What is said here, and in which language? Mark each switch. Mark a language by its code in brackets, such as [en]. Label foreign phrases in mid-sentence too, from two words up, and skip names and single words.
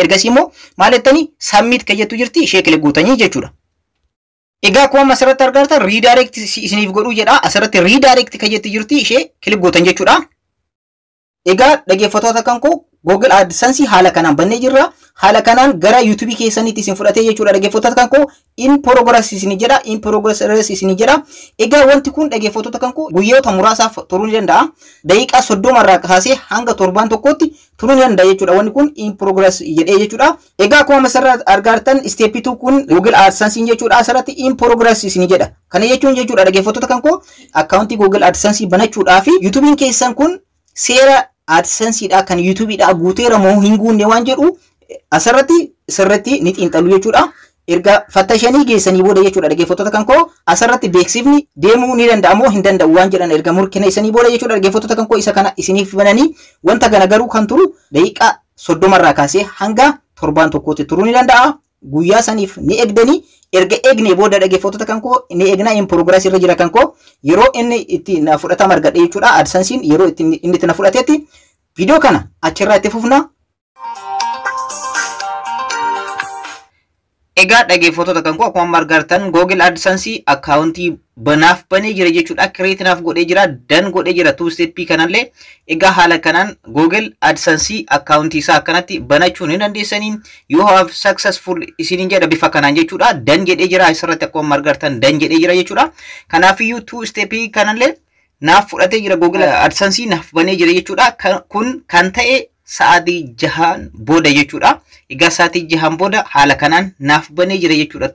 [om] Ergasii immoo maal jettanii submit kan jettu jirti ishee kilik guutanii jechuudha. Egaa akkuma asirratti argaatan redirect isiniif godhuu jedha. Asirratti redirect kan jettu jirti ishee kilik gootan jechuudha. Egaa dhaggeeffattoota kan koo Google AdSense haala kanaan bannee jirra. Haala kanaan gara YouTube keessanitti isin fudhatee jechuudha dhaggeeffattoota kan koo [en] in progress [om] isin jedha. [en] In progress [om] isin jedha. Egaa wanti kun dhaggeeffattoota kan koo guyyoota muraasaaf turuu ni danda'a. Daqiiqaa 30 irraa kaasee hanga 7 turuu ni danda'a jechuudha. Wanti kun [en] in progress [om] jedhee jechuudha. Egaa akkuma asirratti argaatan step 2 kun Google AdSense jechuudha. Asirratti [en] in progress [om] isin jedha. Kana jechuun jechuudha dhaggeeffattoota kan koo akkaawuntii Google AdSense banachuudhaaf YouTube keessan kun seera AdSense dha kan YouTube dha guuteera moo hin guunne waan jedhu asirratti sirriitti ni xiinxalu jechuudha. Erga fattashanii geessanii booda jechuudha dhaggeeffattoota kan koo asirratti beeksifni deemuu ni danda'a moo hin danda'u waan jedhan erga mirkaneessanii booda jechuudha dhaggeeffattoota kan koo isa kana isiniif bananii wanta kana garuu kan turu daqiiqaa 30 irraa kaasee hanga 7 turuu ni danda'a. Guyyaa saniif ni eegdanii erga eegne booda dhaggeeffattoota kan koo ni eegna [en] in progress [om] irra jira kan koo yeroo inni itti na fudhatama argadhe jechuudha. AdSense yeroo itti inni itti na fudhatetti video kana achirraa itti fufna. Egaa dhaggeeffattoota kan koo akkuma argartan Google AdSense akkaawuntii banaaf banee jira jechuudha. Create naaf godhee jira, dan godhee jira [en] two step [om] kanallee. Egaa haala kanaan Google AdSense akkaawuntii isaa akkanatti banachuu ni dandeessanii. [en] You have successful [om] isiniin jedha bifa kanaan jechuudha. Dan jedhee jira asirratti akkuma argartan dan jedhee jira jechuudha. Kanaafiyyuu [en] two step [om] kanallee naaf fudhatee jira Google AdSense naaf banee jira jechuudha. Kun kan ta'e sa'aatii 6 booda jechuudha. Egaa sa'aatii 6 booda haala kanaan naaf banee jira jechuudha.